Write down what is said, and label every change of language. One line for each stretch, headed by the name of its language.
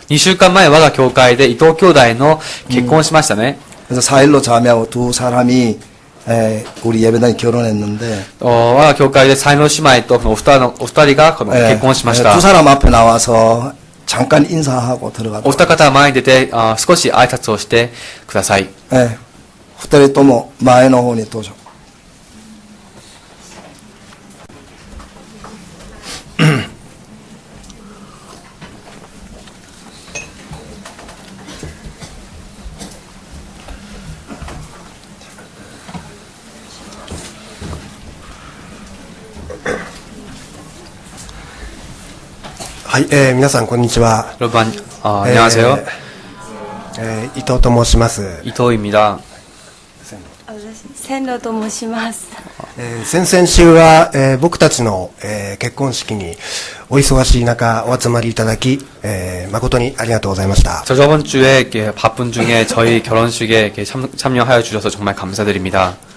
Japanese: 2週間前我が教会で伊藤兄弟の結婚をしましたね。
Korean: 그래서 4일로 자매하고 두 사람이 우리 예배당에 결혼했는데
Japanese: 我が教会で才能姉妹とこのお二人がこの結婚しました。
Korean: 두 사람 앞에 나와서 잠깐 인사하고 들어가도록.
Japanese: お二方は前に出て少し挨拶をしてください。 2人とも前の方にどうぞ。はい、皆さんこんにちは。
Korean: 여러분 안녕하세요.
Japanese: 伊藤と申します。
Korean: 이토입니다.
Japanese: 線路と申します。先々週は、僕たちの、結婚式にお忙しい中お集まりいただき、誠にありがとうございました。
Korean: 저번 주에 바쁜 중에 저희 결혼식에 참여하여 주셔서 정말 감사드립니다.